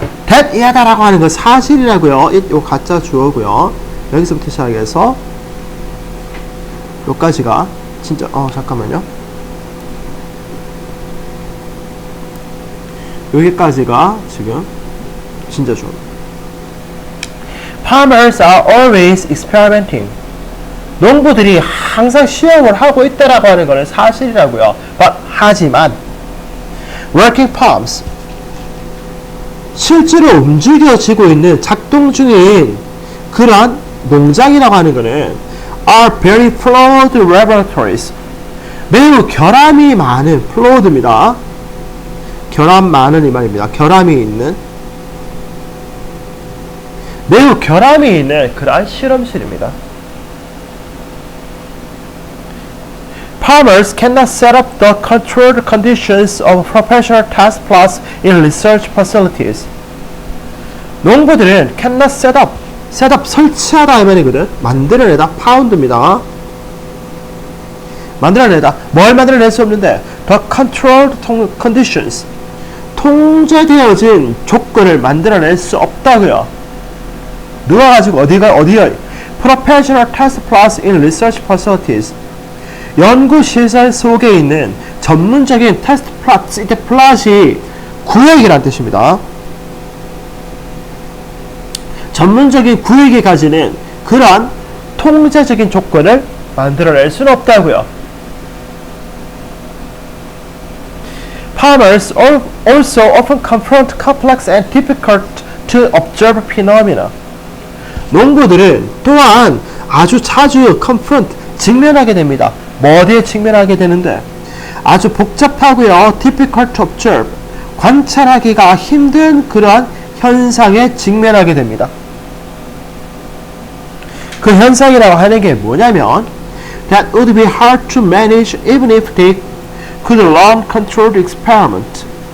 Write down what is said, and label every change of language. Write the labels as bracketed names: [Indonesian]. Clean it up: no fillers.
[Korean] that 이하다라고 하는 건 사실이라고요. it 요 가짜 주어고요. 여기서부터 시작해서 요까지가 진짜 잠깐만요. 여기까지가 지금 진짜 주어. [English] Farmers are always experimenting. [Korean] 농부들이 항상 시험을 하고 있다라고 하는 것은 사실이라고요. But 하지만 [English] working farms [Korean] 실제로 움직여지고 있는 작동 중인 그런 농장이라고 하는 것은 [English] are very flawed laboratories. [Korean] 매우 결함이 많은 flawed입니다. 결함 많은 이 말입니다. 결함이 있는 매우 결함이 있는 그러한 실험실입니다. [English] Farmers cannot set up the controlled conditions of professional test plots in research facilities. [Korean] 농부들은 [English] cannot set up [Korean] 설치하다 이 말이거든. 만들어내다 found입니다. 만들어내다 뭘 만들어낼 수 없는데 [English] the controlled conditions [Korean] 통제되어진 조건을 만들어낼 수 없다고요. 누가 가지고 어디요? [English] Professional test plots in research facilities. [Korean] 연구시설 속에 있는 전문적인 테스트 플랫, 이때 플랫이 구획이라는 뜻입니다. 전문적인 구획이 가지는 그러한 통제적인 조건을 만들어낼 수는 없다고요. [English] Farmers also often confront complex and difficult to observe phenomena. [Korean] 농부들은 또한 아주 자주 confront, 직면하게 됩니다. 뭐 어디에 직면하게 되는데? 아주 복잡하고요. [English] difficult to observe, [Korean] 관찰하기가 힘든 그러한 현상에 직면하게 됩니다. 그 현상이라고 하는 게 뭐냐면 [English] that would be hard to manage even if they could run controlled experiment.